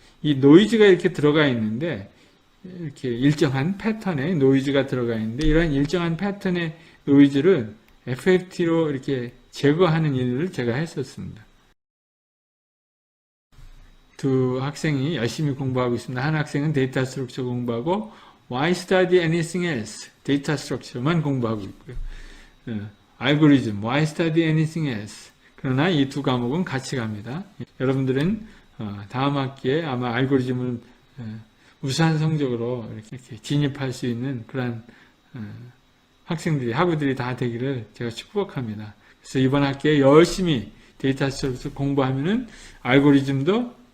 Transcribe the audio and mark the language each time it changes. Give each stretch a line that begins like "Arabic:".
Korean: 이 노이즈가 이렇게 들어가 있는데 이렇게 일정한 패턴의 노이즈가 들어가 있는데 이러한 일정한 패턴의 노이즈를 FFT로 이렇게 제거하는 일을 제가 했었습니다. 두 학생이 열심히 공부하고 있습니다. 한 학생은 데이터 스트럭처 공부하고
English: Why study anything else?
Korean: 데이터 스트럭처만 공부하고 있고요.
English: 알고리즘 Why study anything else?
Korean: 그러나 이 두 과목은 같이 갑니다. 여러분들은 다음 학기에 아마 알고리즘을 우수한 성적으로 이렇게 진입할 수 있는 그런 학우들이 다 되기를 제가 축복합니다. 그래서 이번 학기에 열심히 데이터 스트럭처 공부하면은 알고리즘도 쉽게 여러분들이 끝낼 수 있을 걸로 저는 생각합니다.